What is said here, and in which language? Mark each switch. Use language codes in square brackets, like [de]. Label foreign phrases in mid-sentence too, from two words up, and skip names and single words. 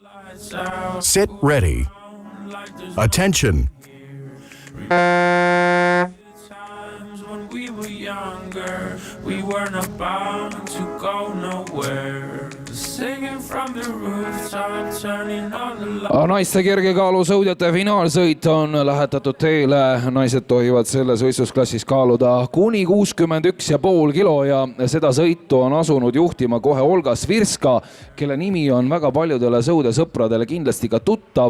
[en] Sit ready. Attention. When we were younger, we weren't about to go nowhere. Singing from the rooftop, turning on the light. [et] Naiste kergekaalusõudjate finaalsõit on lähetatud teele. Naised tohivad selles võistlusklassis kaaluda kuni 61,5 kilo ja seda sõitu on asunud juhtima kohe Olga Svirska, kelle nimi on väga paljudele sõudesõpradele kindlasti ka tuttav.